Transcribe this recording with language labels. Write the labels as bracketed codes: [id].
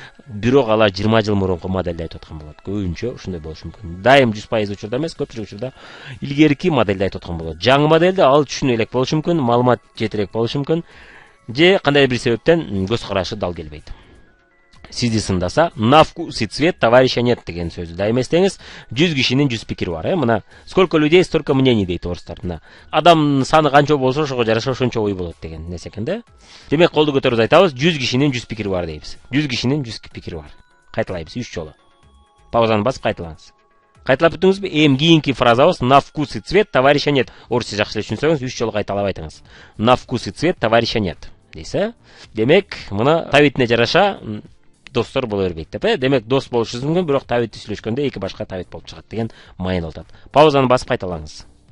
[ky] Бирок алар 20 жыл мурунку моделди айтып аткан болот. Көбүнчө ошондой болушу мүмкүн. Дайым 100% учурда эмес, көпчүлүк учурда илгерки модельди айтып аткан болот. Жаңы модельди ал түшүнө элек болушу мүмкүн, маалымат жетирээк болушу мүмкүн, же кандайдыр бир себептен көз карашы дал келбейт. Сизди сындаса, [ru] на вкус и цвет товарища нет [ky] деген сөздү дайым эстеңиз. 100 кишинин 100 пикири бар, Мына [ru] сколько людей, столько мнений [ky] дейт орустар. Мына адам саны канча болсо, ошого жараша ошончо ой болот деген нерсе экен, Демек, колду көтөрүп айтабыз, 100 кишинин 100 пикири бар дейбиз. 100 кишинин 100 пикири бар. Кайталайбыз 3 жолу. Паузаны басып кайталаңыз. Кайталап бүтүңүзбү? Эми кийинки фразабыз [ru] на вкус и цвет товарища нет. [ky] Орусча жакшы эле түшүнсөңүз, 3 жолу кайталап айтыңыз. [ru] На вкус и цвет товарища нет [ky] дейсиз, Демек, мына табитине жараша достор боло бербейт деп, Демек, дос болушубуз мүмкүн, бирок табитти сүйлөшкөндө эки башка табит болуп чыгат деген майын алат. Паузаны басып кайталаңыз.